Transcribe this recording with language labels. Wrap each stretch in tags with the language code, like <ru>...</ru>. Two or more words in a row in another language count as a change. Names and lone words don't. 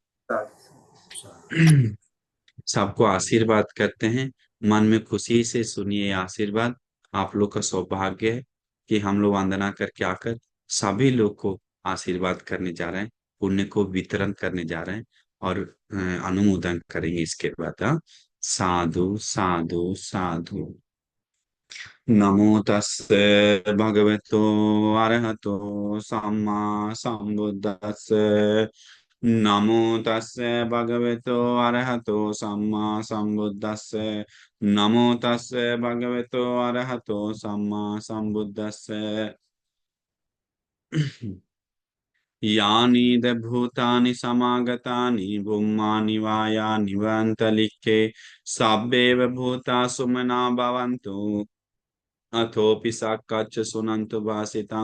<hi>सबको आशीर्वाद करते हैं। मन में खुशी से सुनिए ये आशीर्वाद। आप लोग का सौभाग्य है कि हम लोग वंदना करके आकर सभी लोग को आशीर्वाद करने जा रहे हैं, पुण्य को वितरण करने जा रहे हैं, और अनुमोदन करेंगे इसके बाद। हाँ? साधु साधु साधु।</hi> <pi>नमो तस्से भगवतो अरहतो सम्मा सम्बुद्धस्से। नमो तस्से भगवतो अरहतो सम्मा सम्बुद्धस्से। नमो तस्से भगवतो अरहतो सम्मा सम्बुद्धस्से। यानि द भूतानि समागतानि बुम्मानि वायानि वन्तलिखे सब्बेव भूता सुमना भवन्तु अथोपि साक्षाच्च सुनन्तु भासितं।</pi>